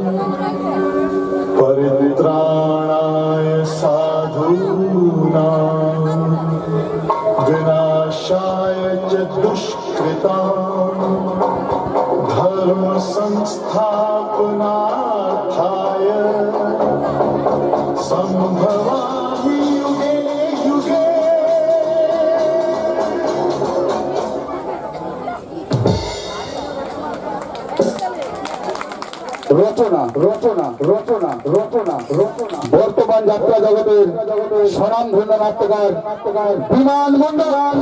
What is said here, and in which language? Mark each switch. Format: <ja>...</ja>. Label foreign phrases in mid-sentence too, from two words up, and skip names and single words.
<sa>परित्राणाय साधूनां विनाशाय च दुष्कृताम् धर्म संस्थापनार्थाय संभवामि युगे युगे।</sa> <bn>রচনা রচনা রচনা রচনা রচনা বর্তমান যাত্রা জগতের স্বনামধন্য নাট্যকার বিমান মন্ডল</bn>